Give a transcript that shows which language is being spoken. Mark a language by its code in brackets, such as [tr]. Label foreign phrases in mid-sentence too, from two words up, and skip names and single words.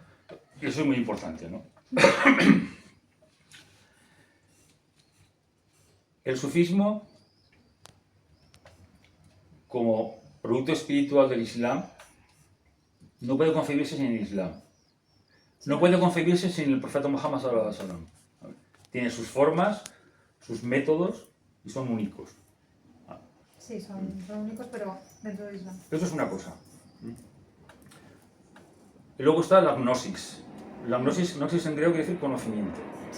[es] Y eso es muy importante, ¿no? El sufismo, como producto espiritual del Islam, no puede concebirse sin el Islam. No puede concebirse sin el profeta Muhammad [ar] صلى الله عليه وسلم. [es] Tiene sus formas, sus métodos y son únicos. Sí, son únicos, pero dentro del Islam. Eso es una cosa. Y luego está la gnosis. La gnosis en griego quiere decir conocimiento. Sí.